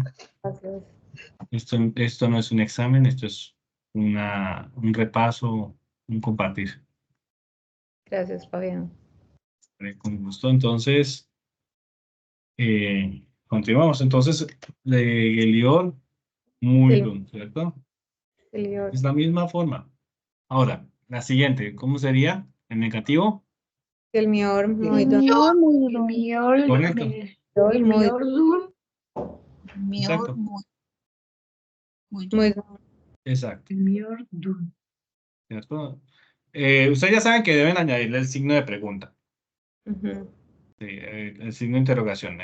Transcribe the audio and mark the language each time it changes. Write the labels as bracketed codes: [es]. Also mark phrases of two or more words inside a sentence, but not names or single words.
[es] Gracias. Esto no es un examen, esto es un repaso, un compartir. Gracias, Fabián. Con gusto, entonces, continuamos. Entonces, de [tr] Gelior, muydun, [es] ¿cierto? [tr] Geliyor. [es] Es la misma forma. Ahora, la siguiente, ¿cómo sería? ¿En negativo? [tr] Gelmiyor. Muydun. Gelmiyor muydun? [es] Correcto. Muy, muy, Exacto. muy. Exacto. ¿Cierto? Ustedes ya saben que deben añadirle el signo de pregunta, Ujú. el signo de interrogación.